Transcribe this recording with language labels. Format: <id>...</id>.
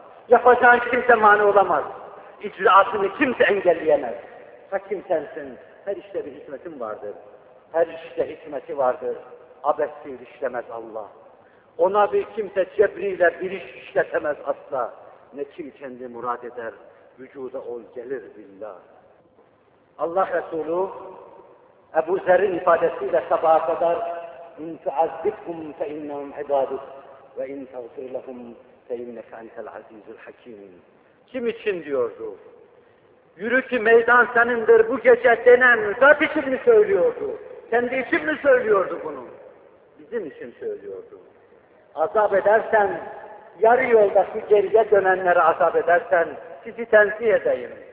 <tr>Yapacağın kimse mani olamaz. İcraatını kimse engelleyemez. Hakim sensin. Her işte bir hikmetin vardır. Her işte hikmeti vardır. Abessiz işlemez Allah. Ona bir kimse cebriyle bir iş işletemez asla. Ne kim kendi murad eder. Vücuda ol gelir billah. Allah Resulü Ebu Zer'in ifadesiyle sabaha kadar</tr> <ar>اِنْ تُعَذِّبْهُمْ فَاِنَّهُمْ عِبَادُكُ وَاِنْ تَغْفِرْ لَهُمْ فَاِنَّكَ اَنْتَ الْعَزِيزُ الْحَكِيمُ</ar> <tr>Kim için diyordu? Yürü ki meydan senindir bu gece denen zat için mi söylüyordu? Kendi için mi söylüyordu bunu? Bizim için söylüyordu. Azap edersen, yarı yolda şu geriye dönenleri azap edersen sizi tenzih edeyim.</tr>